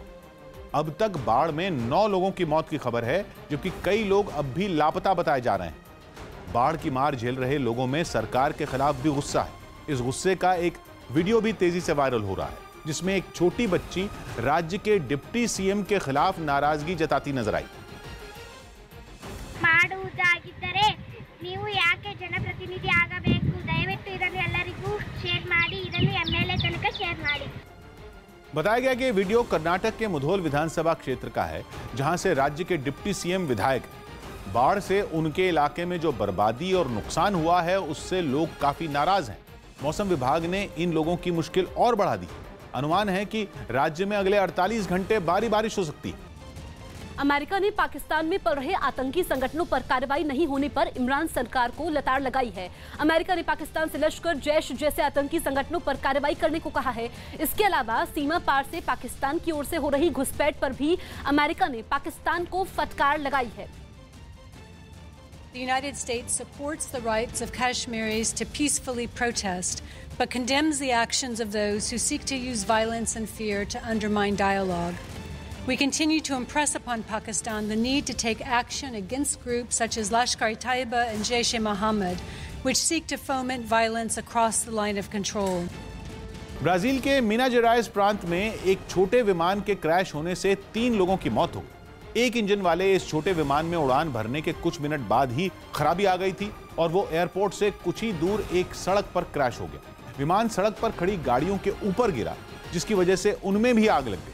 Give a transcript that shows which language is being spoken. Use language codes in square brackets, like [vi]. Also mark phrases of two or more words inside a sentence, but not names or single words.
[hi] अब तक बाढ़ में 9 लोगों की मौत की खबर है, जबकि कई लोग अब भी लापता बताए जा रहे हैं। बाढ़ की मार झेल रहे लोगों में सरकार के खिलाफ भी गुस्सा है। इस गुस्से का एक वीडियो भी तेजी से वायरल हो रहा है, जिसमें एक छोटी बच्ची राज्य के [en] deputy CM [hi] के खिलाफ नाराजगी जताती नजर आई। [kn] ಮಾಡುವುದಾಗಿದ್ದರೆ ನೀವು ಯಾಕೆ ಜನಪ್ರತಿನಿಧಿ ಆಗಬೇಕು? ದಯವಿಟ್ಟು ಇದನ್ನು ಎಲ್ಲರಿಗೂ ಶೇರ್ ಮಾಡಿ, ಇದನ್ನು ಎಂಎಲ್ಎ ತನಕ ಶೇರ್ ಮಾಡಿ। [hi] बताया गया कि ये वीडियो कर्नाटक के मुधोल विधानसभा क्षेत्र का है, जहां से राज्य के [en] deputy CM [hi] विधायक हैं। बाढ़ से उनके इलाके में जो बर्बादी और नुकसान हुआ है, उससे लोग काफी नाराज हैं। मौसम विभाग ने इन लोगों की मुश्किल और बढ़ा दी। अनुमान है कि राज्य में अगले 48 घंटे भारी बारिश हो सकती है। अमेरिका ने पाकिस्तान में पल रहे आतंकी संगठनों पर कार्रवाई नहीं होने पर इमरान सरकार को लताड़ लगाई है। अमेरिका ने पाकिस्तान से लश्कर, जैश जैसे आतंकी संगठनों पर कार्रवाई करने को कहा है। इसके अलावा सीमा पार से पाकिस्तान की ओर से हो रही घुसपैठ पर भी अमेरिका ने पाकिस्तान को फटकार लगाई है। [en] The United States supports the rights of Kashmiris to peacefully protest, but condemns the actions of those who seek to use violence and fear to undermine dialogue. We continue to impress upon Pakistan the need to take action against groups such as Lashkar-e-Taiba and Jaish-e-Mohammed, which seek to foment violence across the line of control. [hi] ब्राजील के मिना जेराइस प्रांत में एक छोटे विमान के क्रैश होने से 3 लोगों की मौत हो गई। एक इंजन वाले इस छोटे विमान में उड़ान भरने के कुछ मिनट बाद ही खराबी आ गई थी और वो एयरपोर्ट से कुछ ही दूर एक सड़क पर क्रैश हो गया। विमान सड़क पर खड़ी गाड़ियों के ऊपर गिरा, जिसकी वजह से उनमें भी आग लग गई।